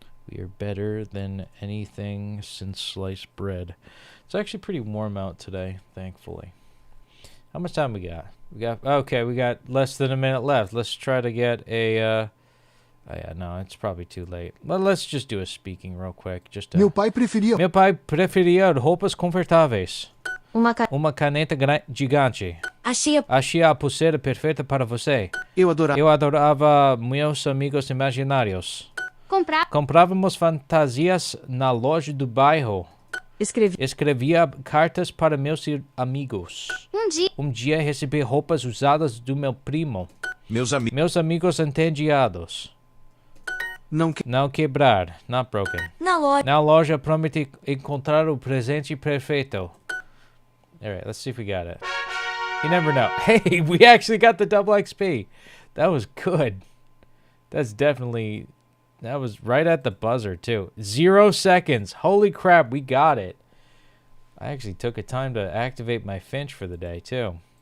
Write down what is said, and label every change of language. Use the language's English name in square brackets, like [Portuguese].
[English] We are better than anything since sliced bread. It's actually pretty warm out today, thankfully. How much time we got? We got less than a minute left. Let's try to get a oh yeah, no, it's probably too late. But let's just do a speaking real quick. Just [Portuguese] Meu pai preferia Meu pai preferia roupas confortáveis. Uma caneta gigante. achei A pulseira perfeita para você. Eu adorava. Eu adorava meus amigos imaginários. comprar Comprávamos fantasias na loja do bairro. Escrevia cartas para meus amigos. um dia recebi roupas usadas do meu primo. Meus amigos entediados. Não quebrar. [English] Not broken. [Portuguese] Na loja prometi encontrar o presente perfeito. [English] Alright, let's see if we got it. You never know. Hey, we actually got the double XP. That was good. That was right at the buzzer, too. 0 seconds. Holy crap, we got it. I actually took a time to activate my Finch for the day, too.